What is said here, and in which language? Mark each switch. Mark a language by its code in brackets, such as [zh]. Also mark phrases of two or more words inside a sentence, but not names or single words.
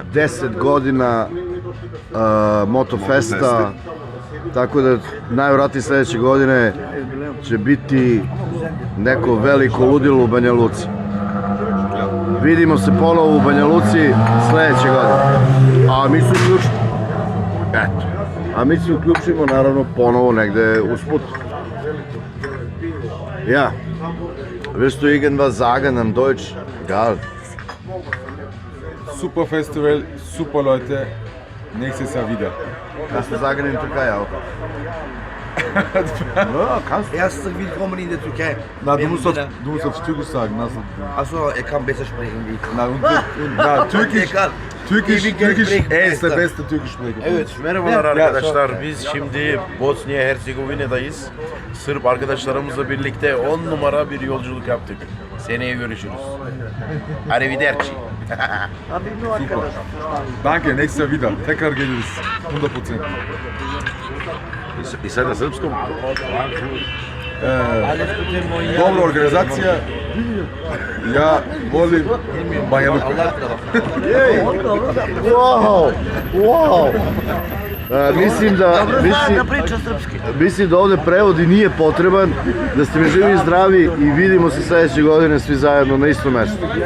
[sr] 10 godina Motofesta, tako da najvjerojatnije sledeće godine će biti neko veliko ludilo u Banja Luci. Vidimo se ponovo u Banja Luci sledeće godine. A mi se uključimo. Eto. A mi se uključimo naravno ponovo negde usput. [de] Ja. Willst du irgendwas sagen am Deutsch? Egal. Super Festival, super Leute. Nächstes Jahr wieder. Kannst du sagen in Türkei auch? Ja, kannst du. Herzlich willkommen in der Türkei. Na, du musst auf Türkisch sagen. Also, er kann besser sprechen wie ich. Türkisch ist der beste Türkischsprecher. [tr] Evet, merhabalar arkadaşlar. Biz şimdi Bosnya Herzegovina'dayız. Sırp arkadaşlarımızla birlikte 10 numara bir yolculuk yaptık. Seneye görüşürüz. Arrivederci. [de] Danke, nächstes Jahr wieder. [tr] Tekrar geliriz. 100%. [sr] I sad na srpskom? Dobra organizacija. Ja volim Banja Luku. Wow! Mislim da ovde prevod i nije potreban, da ste mi živi i zdravi i vidimo se sledeće godine svi zajedno na istom mestu.